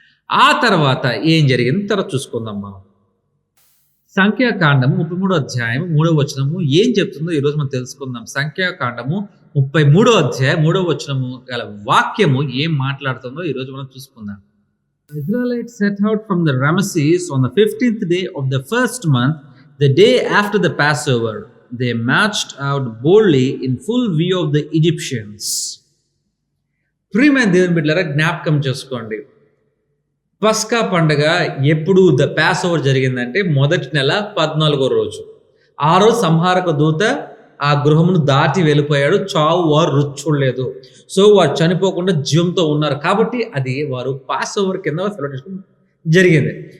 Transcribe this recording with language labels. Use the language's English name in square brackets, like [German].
[Telugu] ఆ తర్వాత ఏం జరిగింది తర్వాత చూసుకుందాం మనం. సంఖ్యాకాండము 33వ అధ్యాయం 3వ వచనము ఏం చెప్తుందో ఈరోజు మనం తెలుసుకుందాం. సంఖ్యాకాండము 33వ అధ్యాయం 3వ వచనము గల వాక్యము ఏం మాట్లాడుతుందో ఈరోజు మనం చూసుకుందాం. [English] Israelites set out from the Ramesses on the 15th day of the first month, the day after the Passover. They marched out boldly in full view of the Egyptians. [Telugu] ప్రియమైన దేవుని బిడ్డలారా జ్ఞాపకం చేసుకోండి, పస్కా పండుగ ఎప్పుడు ద పాస్ ఓవర్ జరిగిందంటే మొదటి నెల 14వ రోజు. ఆ రోజు సంహారక దూత ఆ గృహమును దాటి వెళ్ళిపోయాడు, చావు వారు రుచి చూడలేదు. సో వారు చనిపోకుండా జీవంతో ఉన్నారు కాబట్టి అది వారు పాస్ ఓవర్ కింద సెలబ్రేషన్ జరిగింది.